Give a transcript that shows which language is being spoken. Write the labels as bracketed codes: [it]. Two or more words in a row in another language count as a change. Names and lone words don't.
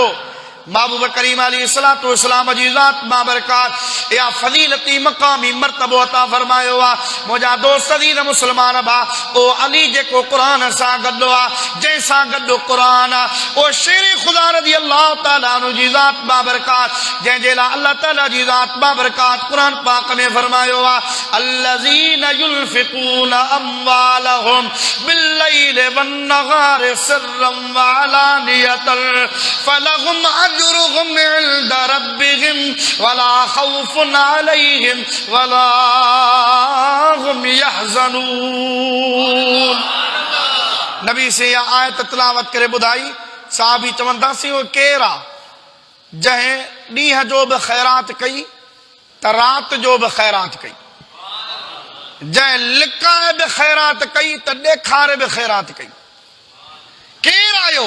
[sd] महबूब करीम अलैहिस्सलाम जी ज़ात बाबरकात या फज़ीलती मक़ामी मर्तबो अता फरमायो आहे। मुंहिंजा दोस्त दीन मुस्लमान भा ओ अली जेको क़ुरान सां गॾु आहे, जंहिंसां गॾु क़ुरान आहे, ओ शेर ख़ुदा [ar] رضي الله تعالى عنه [sd] जी ज़ात बाबरकात, जंहिंजे लाइ अल्लाह ताला जी ज़ात बाबरकात क़ुरान पाक में फरमायो आहे [ar] الذين ينفقون أموالهم بالليل والنهار سرا وعلانية فلهم أجرهم عند ربهم ولا خوف عليهم ولا هم يحزنون. [sd] नबी से या आयत तिलावत करे ॿुधाई। साहबी चवंदासीं उहो केरु आहे जंहिं ॾींहं जो बि ख़ैरात कई त राति जो बि ख़ैरात कई, जंहिं लिकाए बि ख़ैरात कई त ॾेखारे बि ख़ैरात कई। केरु आयो?